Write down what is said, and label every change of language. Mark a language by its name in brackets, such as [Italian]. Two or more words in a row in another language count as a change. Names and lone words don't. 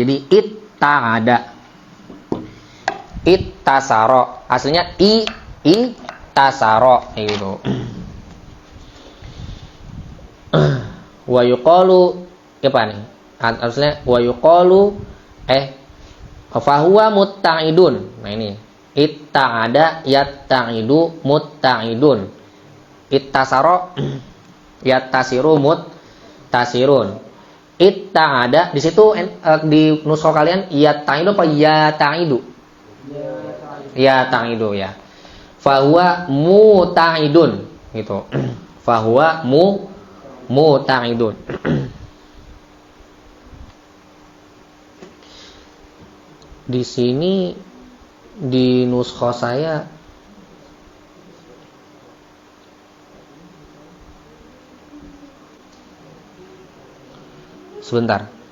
[Indonesian] Jadi ta'ada. Tasaro. Aslinya tasaro gitu. [Arabic] ويقال [Indonesian] apa nih? Harusnya [Arabic] ويقال فهو متعد. [Indonesian] Nah ini [Arabic] اتعد يتعد متعد. اتسر يتسر متسر. [Indonesian] Itta'ada di situ di nuskha kalian yatta'idu apa yatta'idu? Yatta'idu ya. [Arabic] فهو متعد [Indonesian] gitu. [Arabic] فهو متعد. [Indonesian] Di sini di nuskha saya sebentar.